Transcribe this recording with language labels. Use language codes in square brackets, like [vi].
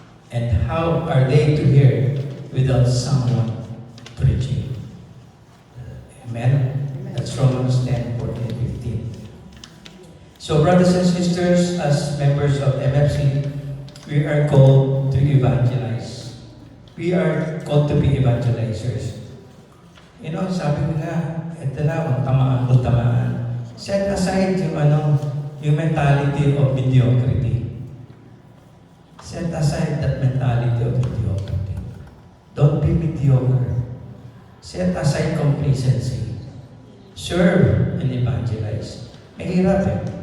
[en] And how are they to hear without someone preaching? Amen? That's Romans 10, 14, 15. So brothers and sisters, as members of MFC, we are called to evangelize. We are called to be evangelizers. You know, [tl] sabi ko nga, ito na, ang tamaan. [en] Set aside yung mentality of mediocrity. Set aside that mentality of mediocrity. Don't be mediocre. Set aside complacency. Serve and evangelize. [tl] Mahirap eh.